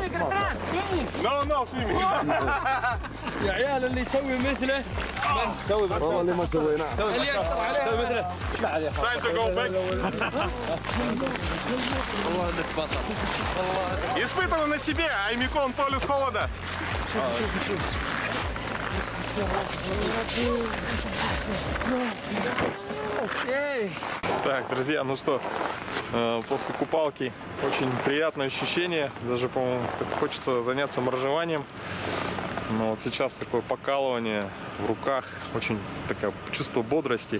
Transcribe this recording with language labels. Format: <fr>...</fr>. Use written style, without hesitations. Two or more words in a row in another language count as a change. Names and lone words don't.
<ar>يا عيال اللي يسوي مثله سوي والله اللي ما سويناه اللي يقدر عليه سوي مثله ما عليه</ar> <en>Time to go back.</en> <ar>والله انك بطل والله</ar> <ru>Испытано на себе Аймикон полюс холода. Так, друзья, ну что, после купалки очень приятное ощущение. Даже, по-моему, так хочется заняться моржеванием. Но вот сейчас такое покалывание в руках, очень такое чувство бодрости.</ru>